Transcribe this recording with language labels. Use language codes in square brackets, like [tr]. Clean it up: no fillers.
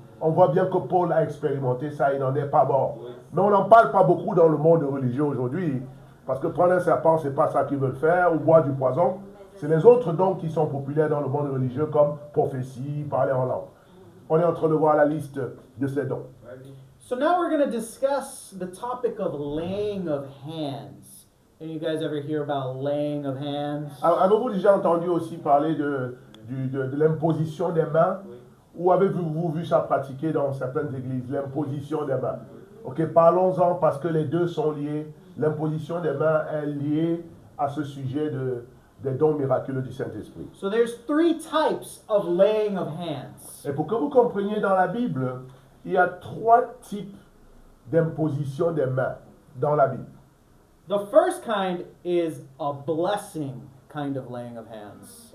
[fr] On voit bien que Paul a expérimenté ça, il n'en est pas mort. Mais on n'en parle pas beaucoup dans le monde religieux aujourd'hui, parce que prendre un serpent, ce n'est pas ça qu'ils veulent faire, ou boire du poison. C'est les autres dons qui sont populaires dans le monde religieux, comme prophétie, parler en langue. On est en train de voir la liste de ces dons. [en] So now we're going to discuss the topic of laying of hands. Any you guys ever hear about laying of hands? [fr] Alors, avez-vous déjà entendu aussi parler de l'imposition des mains? Ou avez-vous vu ça pratiquer dans certaines églises, l'imposition des mains? Ok, parlons-en parce que les deux sont liés. L'imposition des mains est liée à ce sujet des dons miraculeux du Saint-Esprit. [en] So there's 3 types of laying of hands. [fr] Et pour que vous compreniez dans la Bible, il y a 3 types d'imposition des mains dans la Bible. [en] The first kind is a blessing kind of laying of hands.